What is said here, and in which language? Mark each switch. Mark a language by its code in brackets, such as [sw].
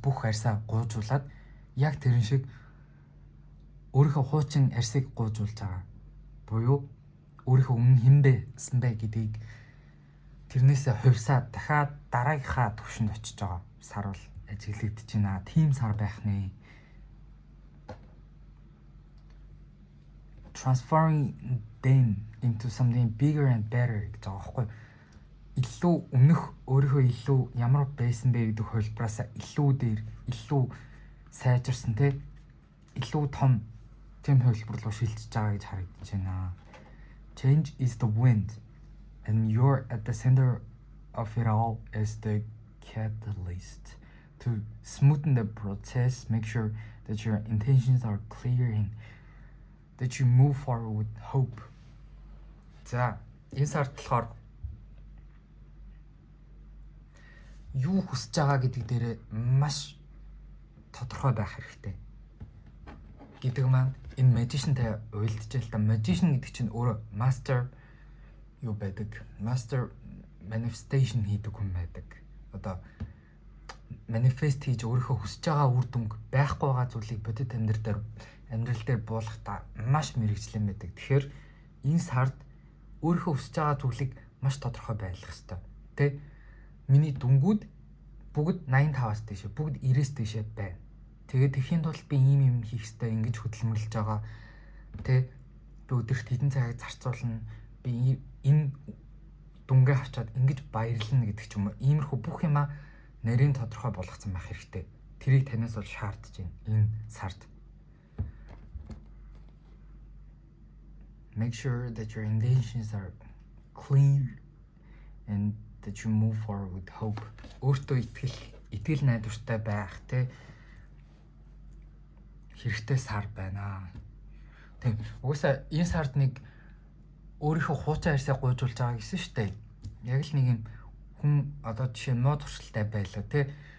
[mn] Бүх арсаа гуйжуулаад яг тэрэн шиг өөрийнхөө хуучин арсыг гуйжуулж байгаа. Буюу өөрийнхөө өмнө хэн байсан бэ гэдгийг тэрнээсээ хувьсаад дахиад дараагийнхаа түвшинд очиж байгаа сар бол ажиглагдаж байна. Тим сар байх нэ. [en] Transforming them into something bigger and better [mn] гэж байгаа байхгүй. Илүү өмнөх өөрийнхөө илүү ямар байсан бэ гэдэг хувилбараасаа илүү дээр илүү сайжирсан те илүү том тийм хувилбар руу шилжиж байгаа гэж харагдаж байна. [en] Change is the wind and you're at the center of it all as the catalyst to smoothen the process, make sure that your intentions are clear and that you move forward with hope. [mn] За, энэ сард болохоор юу хүсэж байгаа гэдэг дээр маш тодорхой байх хэрэгтэй. Гэдэг маань энэ magicianтай уялдаж л та. Magician гэдэг чинь өөрөө master юу байдаг? Master manifestation хийдэг хүн байдаг. Одоо manifest хийж өөрийнхөө хүсэж байгаа үр дүнг байхгүй байгаа зүйлийг бодит амьдрал дээр буулгахдаа маш мэрэгчлэн байдаг. Тэгэхээр энэ сард өөрийнхөө хүсэж байгаа зүйлийг маш тодорхой байлгах хэрэгтэй. Тэ? Миний дүнгууд бүгд 85-аас дээшээ, бүгд 90-ээс дээшээ байна. Тэгээд тэхийн тулд би ийм хийх хэрэгтэй, ингэж хөдөлмөрлөж байгаа. Тэ? Би өдөрт хэдэн цагийг зарцуулна. Би энэ дүнгээ авчаад ингэж баярлна гэдэг ч юм уу. Иймэрхүү бүх юмаа нарийн тодорхой болгоцсон байх хэрэгтэй. Тэрийг танаас бол шаардж байна энэ сард. [en] Make sure that your intentions are clear and that you move forward with hope. [mn] Өөртөө итгэл найдвартай байх те хэрэгтэй сар байна. Тэг. Угсаа энэ сард нэг өөрийнхөө хуучин арьсаа гуйжуулж байгаа гэсэн шүү дээ. Яг л нэг юм хүн одоо жишээ нь мод туршилтай байлаа те.